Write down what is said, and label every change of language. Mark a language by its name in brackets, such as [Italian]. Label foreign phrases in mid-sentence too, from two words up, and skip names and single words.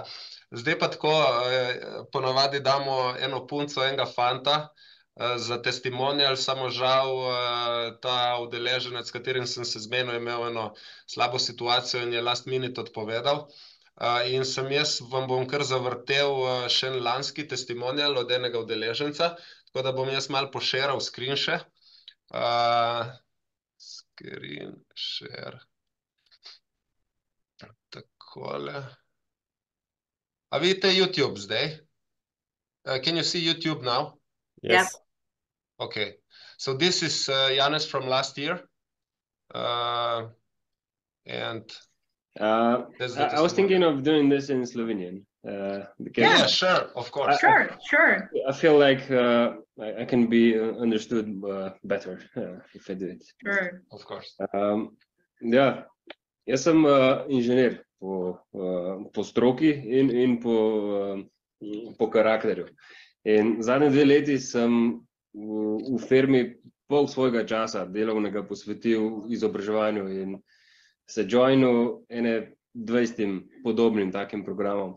[Slovenian] Zdaj pa tako, ponovadi damo eno punco, enega fanta za testimonial, samo žal ta udeleženec, s katerim sem se zmenil, je imel eno slabo situacijo in je [English] last minute [Slovenian] odpovedal. In vam bom kar zavrtel še en lanski testimonial od enega udeleženca, tako da bom jaz malo pošeral [English] screen share. Screen share. [Slovenian] Takole. A vidite YouTube zdaj? [English] Can you see YouTube now? Yes. Okay. So this is Janez from last year. And I was thinking of doing this in Slovenian. Yeah, sure, of course. Sure. I feel like I can be understood better if I do it. Sure. Of course. [Slovenian] Ja, jaz sem inženir po stroki in po karakterju. In zadnje 2 leti sem v firmi pol svojega časa delovnega posvetil izobraževanju in se joinil 20 podobnim takim programom.